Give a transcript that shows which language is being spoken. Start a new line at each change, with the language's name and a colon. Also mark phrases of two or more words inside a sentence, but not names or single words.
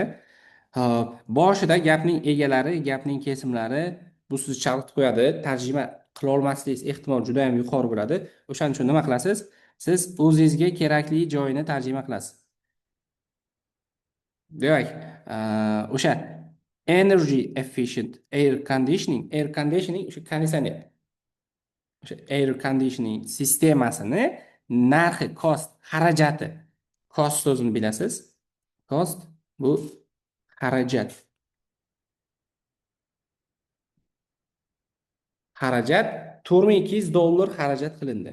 Uzbek: Boshida gapning egalari, gapning kesimlari bu sizni chalg'itib qo'yadi. Tarjima qila olmasligingiz ehtimol juda ham yuqori bo'ladi. O'shaning uchun nima qilasiz? Siz o'zingizga kerakli joyini tarjima qilasiz. Demak, o'sha
English: energy efficient air conditioning
Uzbek: o'sha konditsioner. O'sha
English: air conditioning
Uzbek: sistemasini narxi, xarajati. Cost so'zini bilasiz. Cost bu xarajat. Xarajat $4200 xarajat qilindi.